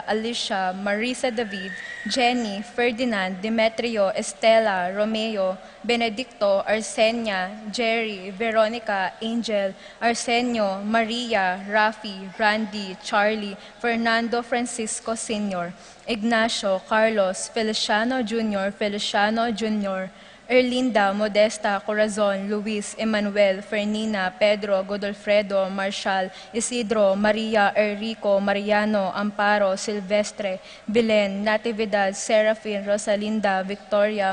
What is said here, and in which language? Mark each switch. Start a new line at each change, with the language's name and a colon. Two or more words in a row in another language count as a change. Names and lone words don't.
English: Alicia, Marisa David, Jenny, Ferdinand, Demetrio, Estela, Romeo, Benedicto, Arsenia, Jerry, Veronica, Angel, Arsenio, Maria, Rafi, Randy, Charlie, Fernando Francisco Sr., Ignacio, Carlos, Feliciano Jr., Feliciano Jr., Erlinda, Modesta, Corazon, Luis, Emmanuel, Fernina, Pedro, Godolfredo, Marshall, Isidro, Maria, Enrico, Mariano, Amparo, Silvestre, Belen, Natividad, Serafin, Rosalinda, Victoria,